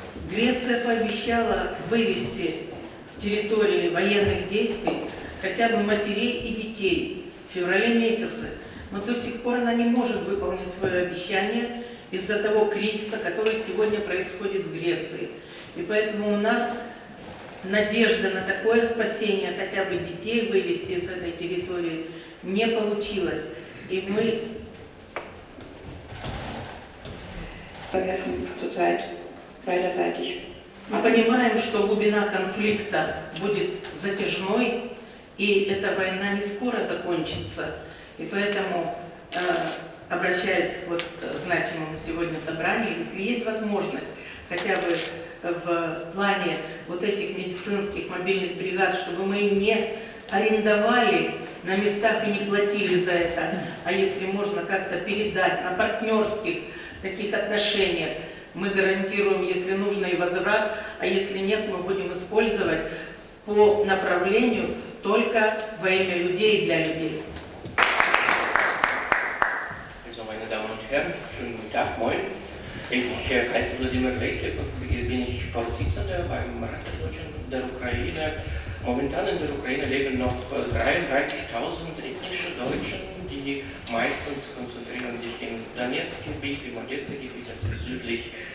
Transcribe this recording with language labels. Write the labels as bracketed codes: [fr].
[ru] Греция пообещала вывести с территории военных действий хотя бы матерей и детей в феврале месяце, но до сих пор она не может выполнить свое обещание из-за того кризиса, который сегодня происходит в Греции. И поэтому у нас надежда на такое спасение, хотя бы детей вывести из этой территории, не получилось. И мы [de] Verhelfen zurzeit beiderseitig. [ru] Мы понимаем, что глубина конфликта будет затяжной, и эта война не скоро закончится. И поэтому, обращаясь к значимому сегодня собранию, если есть возможность хотя бы в плане вот этих медицинских мобильных бригад, чтобы мы не арендовали на местах и не платили за это, а если можно как-то передать на партнерских таких отношениях, мы гарантируем, если нужно, и возврат, а если нет, мы будем использовать по направлению только во имя людей и для людей. [de] Also, meine Damen und Herren, schönen guten Tag, moin. Ich heiße Wladimir Leislik und bin ich Vorsitzender beim Rat der Ukraine. Momentan in der Ukraine leben noch 33.000 ethnische Deutsche, die meistens konzentrieren sich im Donetsk-Gebiet, im Odessa-Gebiet, das ist südlich.